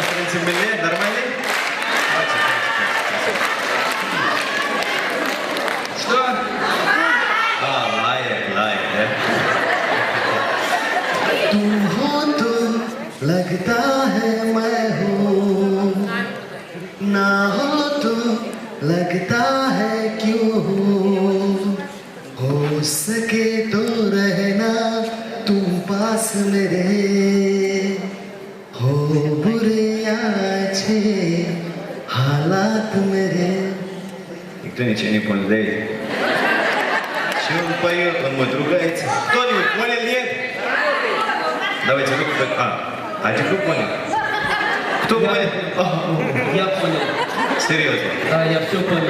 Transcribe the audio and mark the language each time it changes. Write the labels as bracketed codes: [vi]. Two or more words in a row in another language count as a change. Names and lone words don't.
[ru] этим милее, нормальный? Что? Лает, да? [hi] तुम हो तो लगता है मैं हूँ ना हो तो लगता है क्यों हूँ हो सके तो रहना तुम पास मेरे हो बुरे या अच्छे हालात मेरे. [ru] Никто ничего не понял, да? Чего он поет? Он мой ругается. Кто-нибудь понял, нет? Давайте руку так. А ты кто понял? Кто понял? Я понял. Серьезно? Да, я все понял.